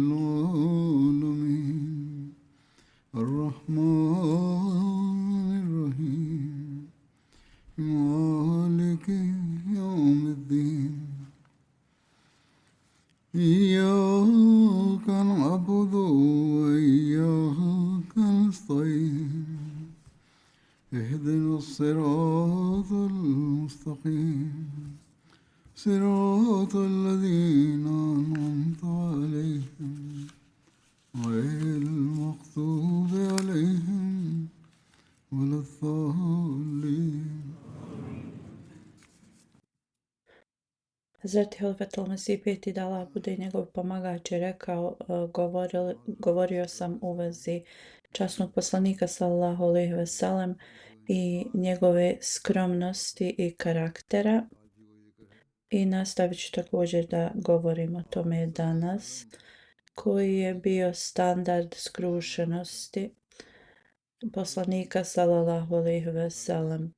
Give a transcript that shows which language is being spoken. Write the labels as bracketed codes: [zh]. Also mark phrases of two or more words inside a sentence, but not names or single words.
[ar] العالمين الرحمن الرحيم مالك يوم الدين إياك نعبد وإياك نستعين اهدنا الصراط المستقيم صراط الذين أنعمت عليهم غير المغضوب عليهم ولا الضالين. [bs] Hazreti Hilvetul Mesih peti da Allah bude njegov pomagač je rekao, govorio sam u vezi časnog poslanika [ar] صلى الله عليه وسلم [bs] i njegove skromnosti i karaktera i nastavit ću također da govorim o tome danas, koji je bio standard skrušenosti poslanika [ar] صلى الله عليه وسلم.